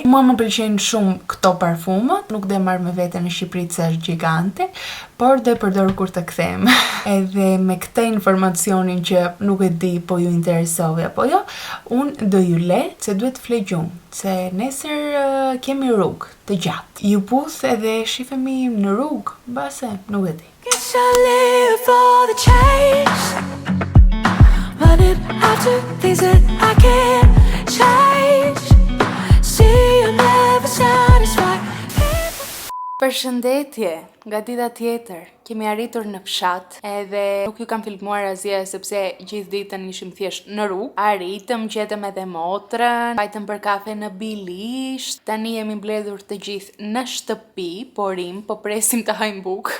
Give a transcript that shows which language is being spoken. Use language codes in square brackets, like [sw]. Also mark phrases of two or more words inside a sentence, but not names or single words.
[sq] Mua më pëlqejnë shumë këto parfumat, nuk do e marr me vete në Shqipëri se është gjigante, por do e përdor kur të kthehem. Edhe me këtë informacionin që nuk e di po ju interesove apo jo, unë do ju le se duhet flej gjumë, se nesër kemi rrugë të gjatë. Ju puth edhe shifemi në rrugë, base, nuk e di. [en] Guess I live for the chase, running after things that I can't change. See, I'm never satisfied. [sq] Përshëndetje, nga dita tjetër, kemi arritur në fshat, edhe nuk ju kam filmuar asgjë sepse gjithë ditën ishim thjesht në rrugë. Arritëm, gjetëm edhe motrën, vajtëm për kafe në Bilisht. Tani jemi mbledhur të gjithë në shtëpi, porim, po presim të hajmë bukë.